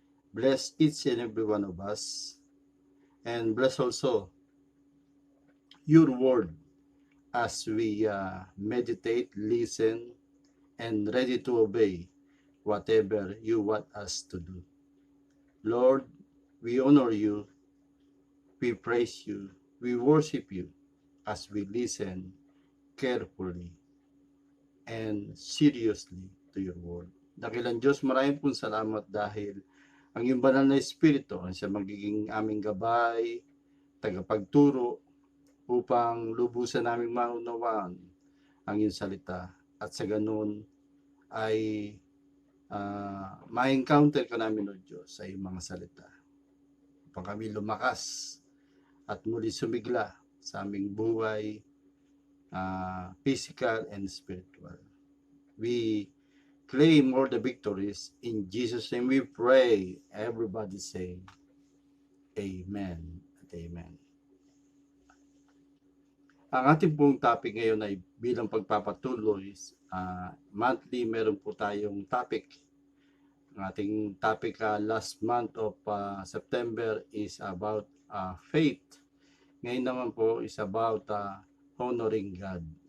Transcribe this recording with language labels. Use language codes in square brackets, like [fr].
[en] Bless each and every one of us and bless also your word as we meditate, listen, and ready to obey whatever you want us to do. Lord, we honor you, we praise you, we worship you as we listen carefully and seriously to your word. [tl] Dakilang Diyos, maraming pong salamat dahil ang iyong banal na Espiritu ang siya magiging aming gabay, tagapagturo upang lubusan naming maunawaan ang iyong salita at sa ganun ay ma-encounter ka namin, O Diyos, sa iyong mga salita upang kami lumakas at muli sumigla sa aming buhay, [en] physical and spiritual. We claim all the victories. In Jesus' name we pray. Everybody say, Amen at Amen. [tl] Ang ating pong topic ngayon ay bilang pagpapatuloy, monthly meron po tayong topic. Ang ating [en] topic last month of September is about faith. [tl] Ngayon naman po [en] is about honoring God.